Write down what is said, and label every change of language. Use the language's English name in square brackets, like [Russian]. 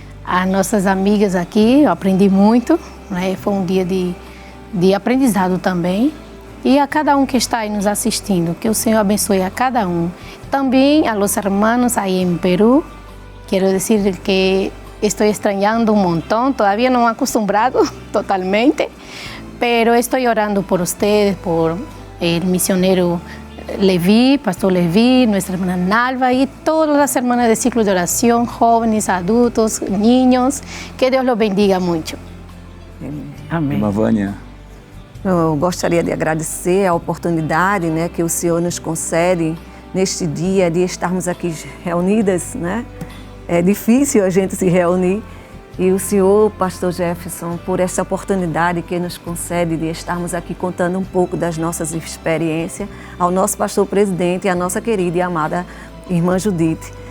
[Portuguese] As nossas amigas aqui, eu aprendi muito, né, foi um dia de aprendizado também. E a cada um que está aí nos assistindo, que o Senhor abençoe a cada um. [Spanish] Também a los hermanos aí em Peru, [Portuguese] quero dizer que estou [Spanish] extrañando un montón, todavía no he acostumbrado totalmente, pero estoy orando por ustedes, por el misionero Levi, pastor Levi, nuestra hermana Nalva y todas las hermanas de ciclo de oración, jóvenes, adultos, niños, que Dios los bendiga mucho. [Portuguese] Amém. Irmã Vânia. Eu gostaria de agradecer a oportunidade, né, que o Senhor nos concede neste dia de estarmos aqui reunidas, né? É difícil a gente se reunir e o Senhor, pastor Jefferson, por essa oportunidade que nos concede de estarmos aqui contando um pouco das nossas experiências, ao nosso pastor presidente e à nossa querida e amada irmã Judite.